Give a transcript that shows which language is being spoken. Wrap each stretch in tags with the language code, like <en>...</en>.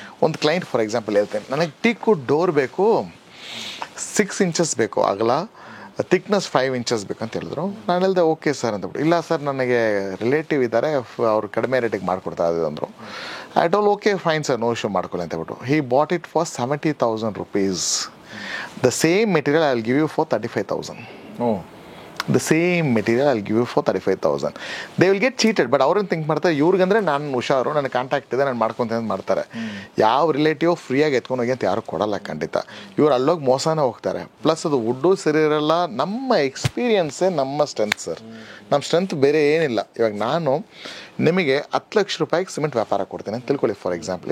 <kn>ಒಂದು client for example ಹೇಳ್ತೇನೆ, ನನಗೆ ಟೀಕು ಡೋರ್ ಬೇಕು, 6 inches ಬೇಕು ಅಗಲ, ಥಿಕ್ನೆಸ್ 5 inches ಬೇಕಂತ ಹೇಳಿದ್ರು. ನಾನು ಹೇಳಿದೆ ಓಕೆ ಸರ್ ಅಂತಬಿಟ್ಟು. ಇಲ್ಲ ಸರ್ ನನಗೆ ರಿಲೇಟಿವ್ ಇದ್ದಾರೆ, ಅವ್ರು ಕಡಿಮೆ ರೇಟಿಗೆ ಮಾಡಿಕೊಡ್ತಾ ಇದ್ದು ಅಂದರು.</kn> <en>I told okay fine sir, no issue</en> <kn>ಮಾಡ್ಕೊಳ್ಳಿ ಅಂತ ಹೇಳ್ಬಿಟ್ಟು.</kn> <en>He bought it for 70,000 rupees. The same material I will give you for 35,000. The same material I'll give you for 35,000. They will get cheated, but</en> <kn>ಅವ್ರೇನು think ಮಾಡ್ತಾರೆ, ಇವ್ರಿಗಂದ್ರೆ ನಾನು ಹುಷಾರು, ನನಗೆ contact ಇದೆ, ನಾನು ಮಾಡ್ಕೊತೀನಿ ಅಂತ ಮಾಡ್ತಾರೆ. ಯಾವ ರಿಲೇಟಿವ್ ಫ್ರೀಯಾಗಿ ಎತ್ಕೊಂಡು ಹೋಗಿ ಅಂತ ಯಾರು ಕೊಡಲ್ಲ ಖಂಡಿತ. ಇವ್ರು ಅಲ್ಲೋಗಿ ಮೋಸನೇ ಹೋಗ್ತಾರೆ. ಪ್ಲಸ್ ಅದು ವುಡ್ಡು ಸರಿ ಇರಲ್ಲ. ನಮ್ಮ ಎಕ್ಸ್ಪೀರಿಯನ್ಸೇ ನಮ್ಮ ಸ್ಟ್ರೆಂತ್ ಸರ್. ನಮ್ಮ ಸ್ಟ್ರೆಂತ್ ಬೇರೆ ಏನಿಲ್ಲ. ಇವಾಗ ನಾನು ನಿಮಗೆ 10 ಲಕ್ಷ ರೂಪಾಯಿಗೆ ಸಿಮೆಂಟ್ ವ್ಯಾಪಾರ ಕೊಡ್ತೀನಿ ಅಂತ ತಿಳ್ಕೊಳ್ಳಿ ಫಾರ್ ಎಕ್ಸಾಂಪಲ್.</kn>